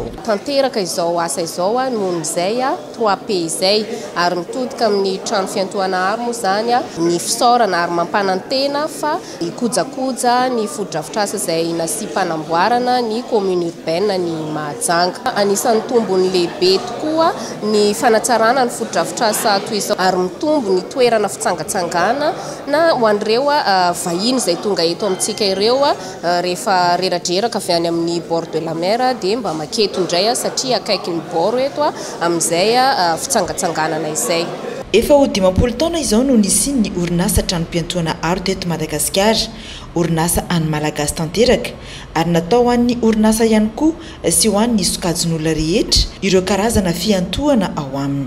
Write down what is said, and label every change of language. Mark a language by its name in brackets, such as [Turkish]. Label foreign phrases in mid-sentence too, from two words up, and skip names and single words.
[Malagasy] Tanteraka izao asa izao nohon' izay 3P izay ary mitodika amin'ny trano fiantohana moa zany ny fisaorana ary mampanantena fa ikojakoja ny fodrafitrasa izay nasy-panamboarana ny [French] commune urbaine [Malagasy] ny Mahajanga. Anisan'ny tombony lehibe tokoa ny fanatsarana ny fodrafitrasa toy izao ary mitombo ny toerana fitsangatsangana na ho an'ireo vahiny izay tonga eto amintsika ireo rehefa reradreraka avy any amin'ny [French] bord de la mer [Malagasy] dia mba maketo indray satria akaiky ny bord eto amin'izay fitsangatsanganana izay. Efa ho 10 taona izao no nisian'ny orinasa tranom-piantohana aro teto Madagasikara, orinasa an'ny malagasy tanteraka ary natao ho an'ny orinasa ihany koa sy ho an'ny sokajin'olona rehetra ireo karazana fiantohana ao aminy.